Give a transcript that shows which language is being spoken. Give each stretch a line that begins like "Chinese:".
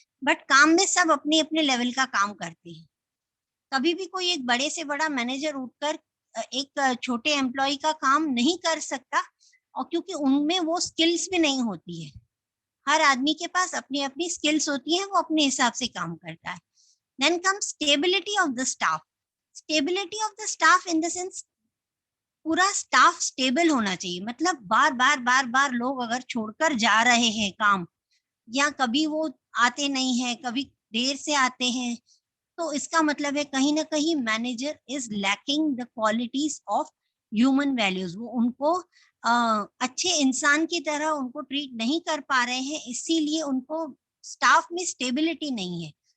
Hindi: But काम में सब अपने अपने लेवल का काम करते हैं. कभी भी कोई एक बड़े से बड़ा मैनेजर उठकर एक छोटे एम्प्लॉय का काम नहीं कर सकता, और क्योंकि उनमें वो स्किल्स भी नहीं होती है. हर आदमी के पास अपनी अपनी स्किल्स होती है, वो अपने हिसाब से काम करता है.
English: Then comes stability of the staff. Stability of the staff in the sense
Hindi: पूरा स्टाफ स्टेबल होना चाहिए. मतलब बार बार लोग अगर छोड़कर जा रहे हैं काम, या कभी वो आते नहीं है, कभी देर से आते हैं, तो इसका मतलब है कहीं ना कहीं
English: Manager is lacking the qualities of human values.
Hindi: वो उनको अच्छे इंसान की तरह उनको ट्रीट नहीं कर पा रहे हैं, इसीलिए उनको स्टाफ में स्टेबिलिटी नहीं है.